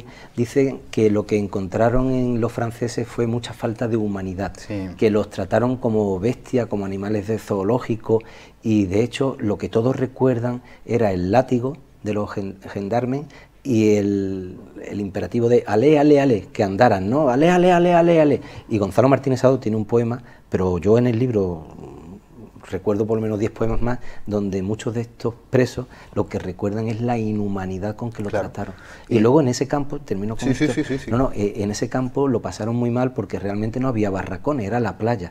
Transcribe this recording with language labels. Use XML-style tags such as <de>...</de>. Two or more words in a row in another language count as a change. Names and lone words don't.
<es>Dicen que lo que encontraron en los franceses fue mucha falta de humanidad, sí, que los trataron como bestias, como animales de zoológico, y de hecho lo que todos recuerdan era el látigo de los gendarmes y el imperativo de</es> <fr>ale, ale, ale,</fr> <es>que andaran, ¿no?</es> <fr>Ale, ale, ale, ale, ale.</fr> <es>Y Gonzalo Martínez Sado tiene un poema, pero yo en el libro recuerdo por lo menos 10 poemas más, donde muchos de estos presos lo que recuerdan es la inhumanidad con que los trataron. Y luego en ese campo, termino con esto, en ese campo lo pasaron muy mal porque realmente no había barracones, era la playa.</es>